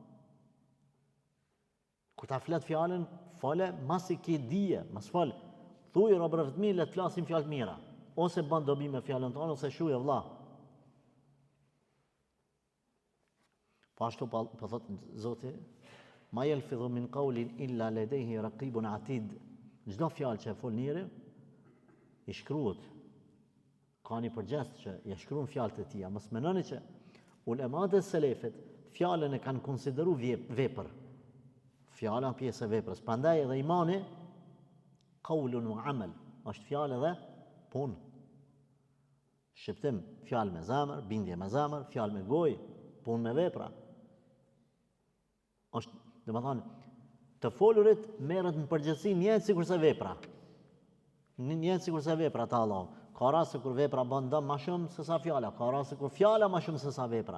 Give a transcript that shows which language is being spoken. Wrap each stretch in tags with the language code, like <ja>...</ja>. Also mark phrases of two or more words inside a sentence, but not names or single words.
<sq>Kur ta flet fjalën, fole masi ke dije, mos fol. thuj robërve të mirë, le të flasim fjalë të mira. Ose bën dobi me fjalën tonë, ose shuje vëlla. Po ashtu po thot Zoti,</sq> <ar>ما يلفظ من قول إلا لديه رقيب عتيد.</ar> <sq>Çdo fjalë që e fol njëri, i shkruhet. Ka një përgjest që i shkruan fjalët e tija. Mos mendoni që ulemat e selefit fjalën e kanë konsideru vepër. Fjala pjesë e veprës. Prandaj edhe imani</sq> <ar>قول وعمل,</ar> <sq>është fjalë edhe punë. Shqiptim, fjalë me zemër, bindje me zemër, fjalë me gojë, punë me vepra. Është, domethënë, të folurit merret në përgjithësi njëjtë sikurse vepra. Njëjtë sikurse vepra të Allahut. Ka raste kur vepra bën dëm më shumë se sa fjala, ka raste kur fjala më shumë se sa vepra.</sq>